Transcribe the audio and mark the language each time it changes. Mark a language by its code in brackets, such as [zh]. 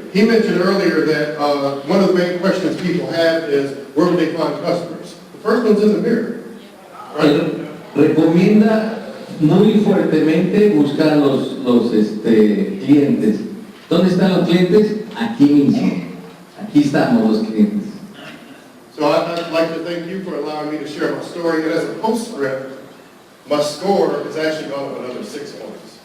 [en] He mentioned earlier that one of the main questions people have is, where do they find customers? The first one's in the mirror. Right? [es] Él recomienda muy fuertemente buscar los clientes. ¿Dónde están los clientes? Aquí mismo. Aquí estamos los clientes. [en] So I'd like to thank you for allowing me to share my story. And as a postscript, my score has actually gone up another 6 points.